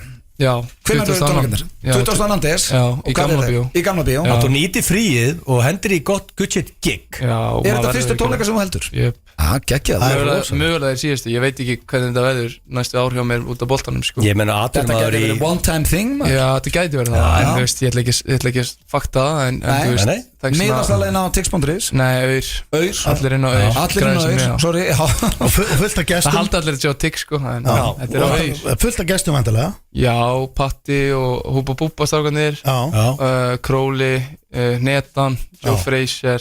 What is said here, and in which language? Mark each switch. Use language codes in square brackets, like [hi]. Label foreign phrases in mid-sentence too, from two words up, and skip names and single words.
[is] Já, Hvenær eru tónleikarnir? 20. des í Gamla Bíó Í Gamla Bíó Þú nýtir fríið og hendur í gott [en] shit gig [is] Er þetta fyrstu tónleika sem þú heldur? Jep Geggjað Mögulega er síðustu, ég veit ekki hvernig þetta veður næstu ár hjá mér út af boltanum sko. Ég meina Þetta gæti verið [en] one time thing [is] Já, þetta gæti verið það En þú veist, ég ætla ekki að fakta það Nei Miðastalegin á tix.is Nei, Aur Allir inn á Aur Allir inn á Aur, sorry Og fullt af gestum Það haldi allir að sjá tix sko Þetta er á Aur Fullt af gestum vantilega Já, Patti og Húba Búba strákanir Króli, Netan, Joe Frazier